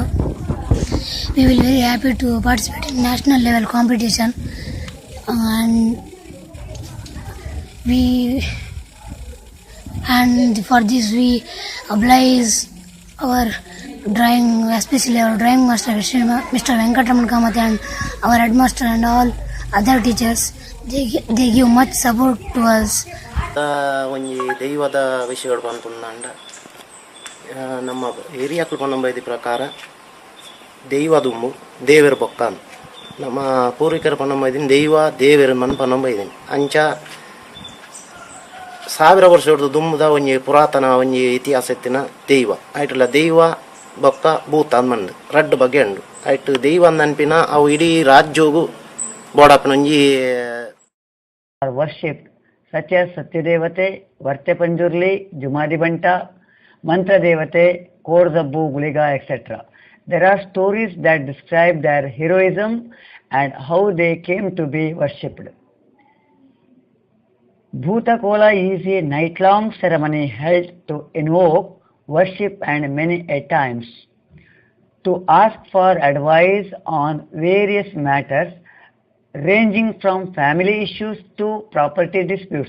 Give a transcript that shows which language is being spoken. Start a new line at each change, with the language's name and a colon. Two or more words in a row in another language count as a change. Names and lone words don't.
English: We will very happy to participate in national level competition, and for this we oblige our drawing, especially our drawing master Mr. Venkatraman Kamathy, and our headmaster and all other teachers. They give much support to us.
Tulu: ಒಂಜಿ ದೈವದ ವಿಷಯಗಳು ಪನ್ಪುಂಡ ನಮ್ಮ ಹಿರಿಯಕ್ಕಲು ಪನ್ನಂಬೈದಿ ಪ್ರಕಾರ ದೈವದುಮ್ಮು ದೇವೆರು ಬೊಕ್ಕ ಅಂತ ನಮ್ಮ ಪೂರ್ವಿಕರು ಪನ್ನಂಬೈದಿನ ದೈವ ದೇವೆರು ಮನ್ ಪನ್ನಂಬೈದಿನಿ ಅಂಚ 1000 ವರ್ಷ ಹಿಡಿದು ದುಮ್ಮದ ಒಂಜಿ ಪುರಾತನ ಒಂಜಿ ಇತಿಹಾಸ ಎತ್ತಿನ ದೈವ ಆಯ್ತಲ್ಲ ದೈವ ಬೊಕ್ಕ ಭೂತ ಅಂದ್ಮಂಡು ರಡ್ಡು ಬಗೆ ಉಂಡು ಆಯ್ತು ದೈವ ಅಂದನ್ಪಿನ ಅವು ಇಡೀ ರಾಜ್ಯೋಗು ಬೋಡಪ್ಪನ ಒಂಜಿ
English: worshipped such as Satyadevate, Varte Panjurli, Jumadi Banta, Mantra Devate, Korzabbu, Guliga, etc. There are stories that describe their heroism and how they came to be worshipped. Bhutakola is a night-long ceremony held to invoke, worship and many a times to ask for advice on various matters ranging from family issues to property disputes.